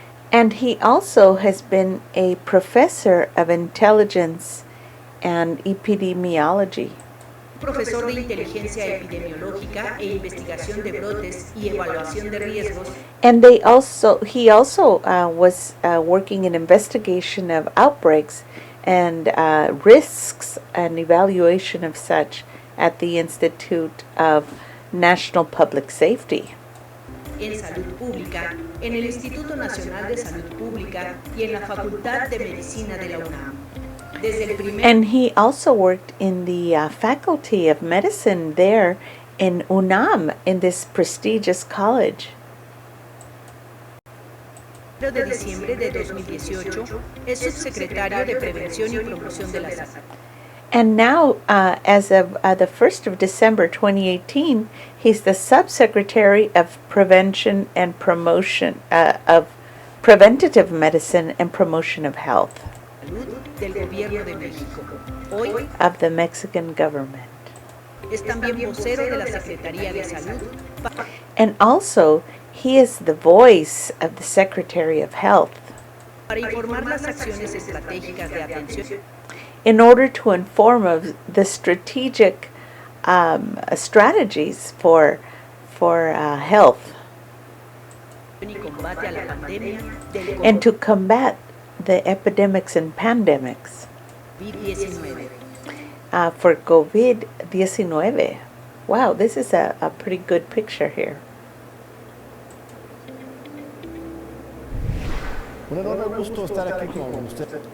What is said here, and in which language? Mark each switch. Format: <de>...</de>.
<en>And he also has been a professor of intelligence and epidemiology.</en> <es>Profesor de inteligencia epidemiológica e investigación de brotes y evaluación de riesgos.</es> <en>And he also was working in investigation of outbreaks and risks and evaluation of such at the Institute of National Public Safety.</en> <es>En Salud Pública, en el Instituto Nacional de Salud Pública y en la Facultad de Medicina de la UNAM.</es> <en>And he also worked in the Faculty of Medicine there in UNAM, in this prestigious college.</en> <es>De diciembre de 2018 es subsecretario de Prevención y Promoción de la Salud.</es> <en>And now, as of the 1st of December 2018, he's the Subsecretary of Prevention and Promotion of Preventative Medicine and Promotion of Health</en> <es>del Gobierno de México. Hoy</es> <en>of the Mexican government.</en> <es>es también vocero de la Secretaría de Salud.</es> <en>And also, he is the voice of the Secretary of Health</en> <es>Para informar las acciones estratégicas de atención</es> <en>in order to inform of the strategic strategies for health</en> <es>y combate a la pandemia del</es> <en>and to combat the epidemics and pandemics</en> <es>COVID-19.</es> <en>for COVID-19. Wow, this is a pretty good picture here.</en> <es>Un enorme gusto estar aquí con usted.</es>